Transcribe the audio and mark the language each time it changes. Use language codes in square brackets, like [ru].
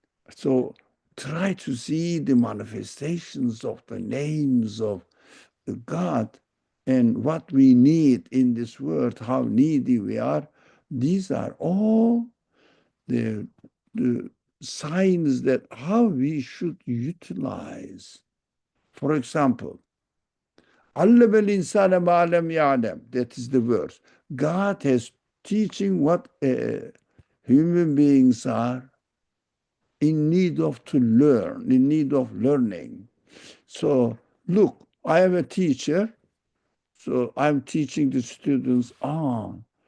[en] So try to see the manifestations of the names of God and what we need in this world, how needy we are. These are all the signs that how we should utilize. For example, [ar] علم الإنسان ما لم يعلم. [en] That is the verse. God has teaching what human beings are in need of to learn, in need of learning. So look, I am a teacher, so I'm teaching the students on.